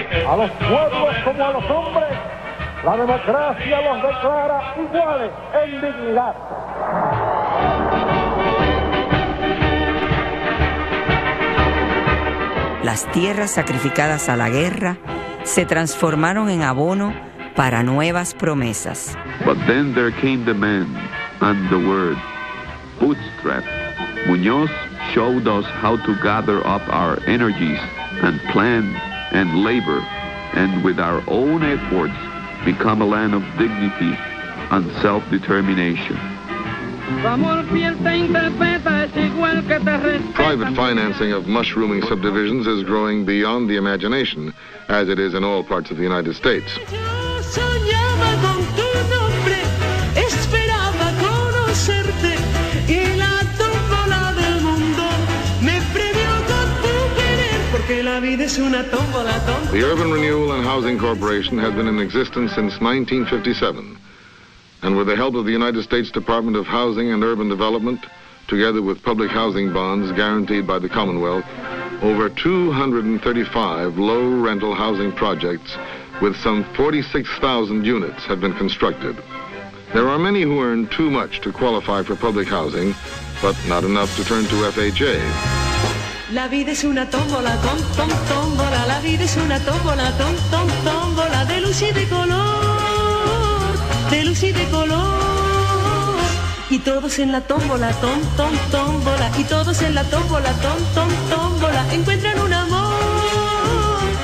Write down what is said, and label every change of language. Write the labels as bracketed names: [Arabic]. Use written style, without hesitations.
[Spanish] A los pueblos como a los hombres, la democracia los declara iguales en dignidad. Las tierras sacrificadas a la guerra se transformaron en abono para nuevas promesas. [English] But then there came the man and the word, bootstrap. Muñoz showed us how to gather up our energies and plan and labor, and with our own efforts become a land of dignity and self-determination. Private financing of mushrooming subdivisions is growing beyond the imagination, as it is in all parts of the United States. [Spanish] Soñaba con tu nombre, esperaba conocerte y la tómbola del mundo me premió con tu querer, porque la vida es una tómbola, tómbola. [English] The Urban Renewal and Housing Corporation has been in existence since 1957, and with the help of the United States Department of Housing and Urban Development, together with public housing bonds guaranteed by the Commonwealth, over 235 low-rental housing projects with some 46,000 units have been constructed. There are many who earn too much to qualify for public housing, but not enough to turn to FHA. [Spanish] La vida es una tómbola, tómbola, la vida es una tómbola, tómbola, de luz y de color, de luz y de color. Y todos en la tómbola, tómbola, y todos en la tómbola, tómbola, encuentran un amor.